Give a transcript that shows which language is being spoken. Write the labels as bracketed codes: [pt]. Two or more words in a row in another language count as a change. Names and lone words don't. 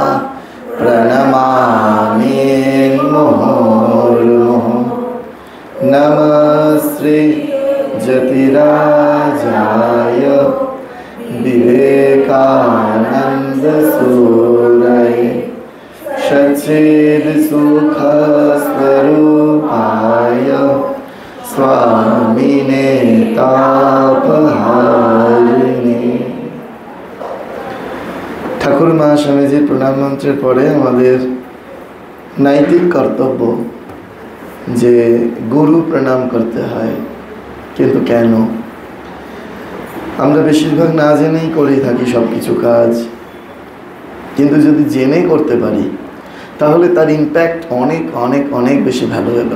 [sa] प्रणमामि मुहुर्मुहुः नमः श्री जतिराजाय विवेकानंद सूरये सच्चिदसुखस्वरूपाय स्वामिने तापहारिणे। [bn] ঠাকুর মহাস্বামীজির প্রণাম মন্ত্রের পরে আমাদের নৈতিক কর্তব্য যে গুরু প্রণাম করতে হয়, কিন্তু কেন? আমরা বেশিরভাগ না জেনেই করে থাকি সব কিছু কাজ, কিন্তু যদি জেনে করতে পারি তাহলে তার ইম্প্যাক্ট অনেক অনেক অনেক বেশি ভ্যালুয়েবল।